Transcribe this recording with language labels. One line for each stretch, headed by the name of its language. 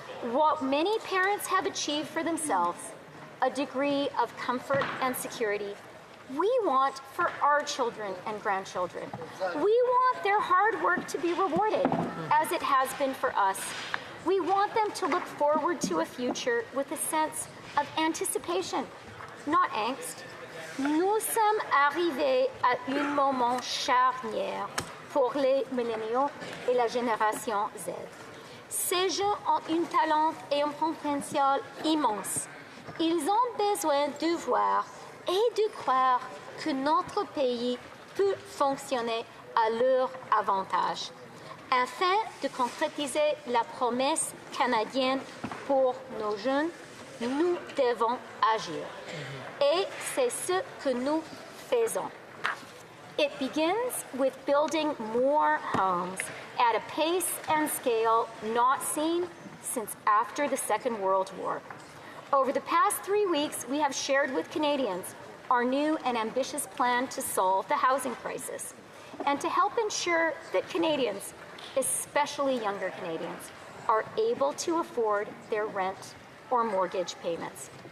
English: What many parents have achieved for themselves, a degree of comfort and security, we want for our children and grandchildren. We want their hard work to be rewarded, as it has been for us. We want them to look forward to a future with a sense of anticipation, not angst.
French: Nous sommes arrivés à un moment charnière pour les milléniaux et la génération Z. Ces jeunes ont un talent et un potentiel immense. Ils ont besoin de voir et de croire que notre pays peut fonctionner à leur avantage. Afin de concrétiser la promesse canadienne pour nos jeunes, nous devons agir. Et c'est ce que nous faisons.
English: It begins with building more homes at a pace and scale not seen since after the Second World War. Over the past 3 weeks, we have shared with Canadians our new and ambitious plan to solve the housing crisis and to help ensure that Canadians, especially younger Canadians, are able to afford their rent or mortgage payments.